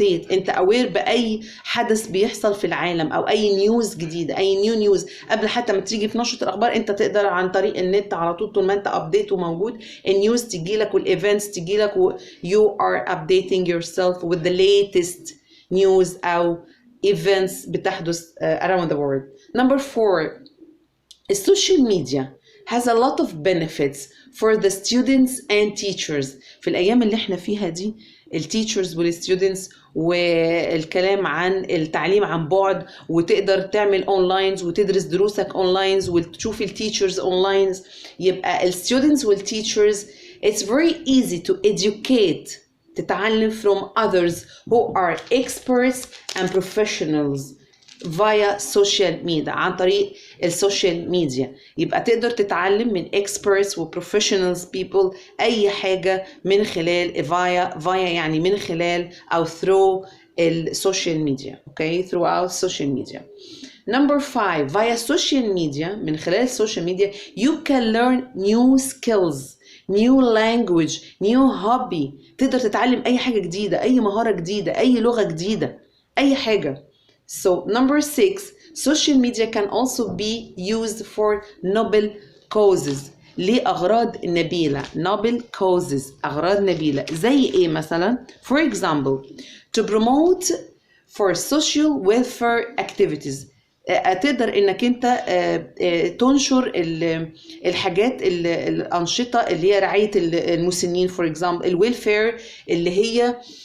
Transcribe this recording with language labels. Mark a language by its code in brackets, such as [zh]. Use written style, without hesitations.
[ar] انت اوير باي حدث بيحصل في العالم او اي نيوز جديده، اي نيوز قبل حتى ما تيجي في نشره الاخبار. انت تقدر عن طريق النت على طول ما انت ابديت وموجود النيوز تجي لك والايفنتس تجي لك [en] you are updating yourself with the latest news [ar] او events بتحدث [en] around the world. Number 4, السوشيال media has a lot of benefits for the students and teachers. [ar] في الأيام اللي احنا فيها دي التيتشرز والستودنتس والكلام عن التعليم عن بعد، وتقدر تعمل اونلاينز وتدرس دروسك اونلاينز وتشوف التيتشرز اونلاينز. يبقى الستودنتس والتيتشرز [en] it's very easy to educate، [ar] تتعلم [en] from others who are experts and professionals via social media، [ar] عن طريق السوشيال ميديا. يبقى تقدر تتعلم من experts و professionals people أي حاجة من خلال via يعني من خلال أو through السوشيال ميديا. [en] okay, throughout social media. Number 5, via social media، [ar] من خلال السوشيال ميديا [en] you can learn new skills, new language, new hobby. [ar] تقدر تتعلم أي حاجة جديدة، أي مهارة جديدة، أي لغة جديدة، أي حاجة. [en] So number 6, social media can also be used for noble causes. [ar] لأغراض نبيلة. [en] noble causes، [ar] أغراض نبيلة. زي إيه مثلا؟ [en] For example, to promote for social welfare activities. [ar] تقدر انك انت تنشر الحاجات الانشطه اللي هي رعايه المسنين. [en] for example [ar] الويلفير اللي هي